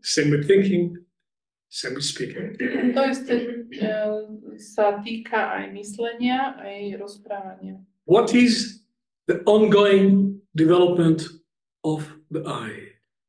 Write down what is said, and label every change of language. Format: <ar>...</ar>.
<en>Same with thinking, same with speaking.</en> <sk>To isté sa týka aj myslenia, aj rozprávania.</sk> <en>What is the ongoing development of the eye?</en>